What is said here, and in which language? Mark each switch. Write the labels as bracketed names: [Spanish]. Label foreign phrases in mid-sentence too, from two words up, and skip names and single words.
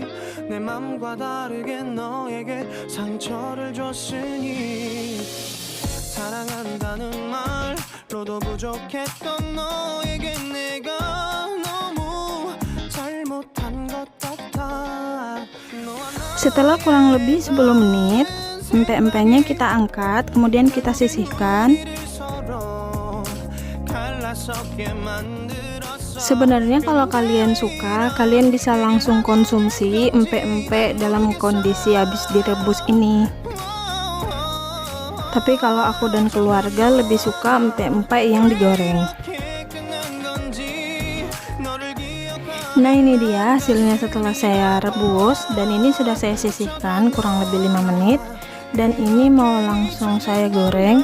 [Korean] 내 맘과 다르게 너에게 상처를 줬으니 사랑한다는 말로도 부족했던 너에게 내가 너무 잘못한 것 같아. 너와 나 [Indonesian] Setelah kurang lebih 10 menit, empek-empeknya kita angkat, kemudian kita sisihkan. [Korean] 서로 갈라서게 만들었어. [Indonesian] Sebenarnya kalau kalian suka, kalian bisa langsung konsumsi empek-empek dalam kondisi habis direbus ini. Tapi kalau aku dan keluarga lebih suka empek-empek yang digoreng. Nah, ini dia hasilnya setelah saya rebus, dan ini sudah saya sisihkan kurang lebih 5 menit, dan ini mau langsung saya goreng.